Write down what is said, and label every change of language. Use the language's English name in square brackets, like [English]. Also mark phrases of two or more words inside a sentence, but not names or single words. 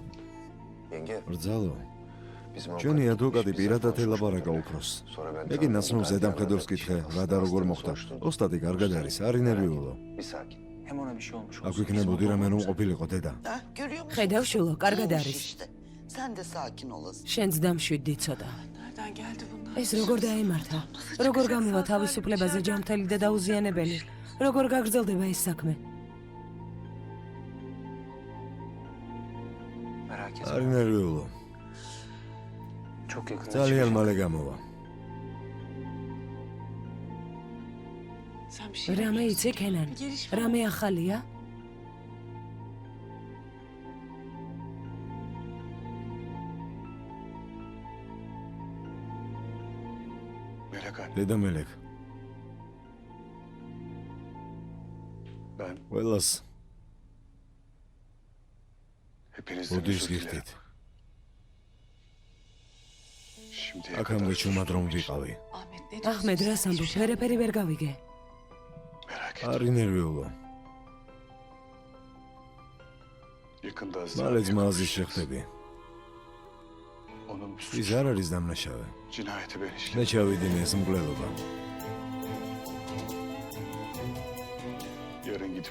[Georgian] რძალო. ჩვენი ადვოკატი პირადად ელაპარაკა უფროს. მე კი ნაცნობს ზედამხედველს კითხე, რა და როგორ მოხდა. ოსტატი კარგად არის, არ ინერვიულო. აქ იქნებოდი რამე რომ ყოფილიყო დედა. ხედავ შულო, კარგად არის. [Turkish] Sen de sakin olasın. [Georgian] შენც დამშვიდი ცოტა. ეს როგორ დაემართა? როგორ გამოვა თავისუფლებაზე ჯანმრთელი და დაუზიანებელი? როგორ გაგრძელდება ეს საქმე? არ ინერვიულო. ძალიან მალე გამოვა. რამე იცი კენან? რამე ახალია? დედა მელეკ. [Turkish] Ben [Georgian] ყველას [Turkish] hepinizden [Georgian] ოდიშ [Turkish] özür [Georgian] გიხდით. [Turkish] dilerim. Şimdiye [Georgian] აქამდე [Turkish] kadar [Georgian] ჩუმად რომ ვიყავი. ახმედ რას ამბობ? ვერაფერი ვერ გავიგე. [Turkish] merak etme. [Georgian] არ ინერვიულო. [Turkish] Yakında [Georgian] მალე ძმაზის შეხვდები. [Turkish] onun [Georgian] ის არ არის დამნაშავე. [Turkish] cinayeti ben işledim. [Georgian] მე ჩავიდინე ეს მკვლელობა. [Turkish] Yarın gidip